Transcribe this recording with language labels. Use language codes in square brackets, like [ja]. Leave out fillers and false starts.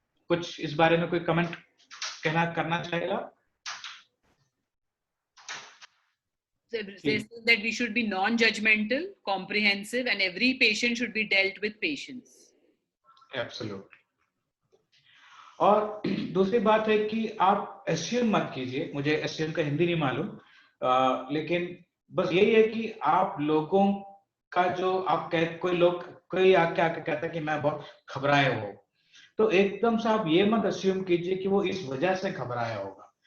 [hi] कुछ इस बारे में कोई कमेंट करना चाहेगा? [en] They say that we should be non-judgmental, comprehensive, and every patient should be dealt with patience. Absolutely. [hi] और दूसरी बात है कि आप एस्यूम मत कीजिए। मुझे एस्यूम का हिंदी नहीं मालूम, लेकिन बस यही है कि आप लोगों का जो आप कोई आके कहता है कि मैं बहुत घबराया हूँ, तो एकदम से आप ये मत एस्यूम कीजिए कि वो इस वजह से घबराया होगा।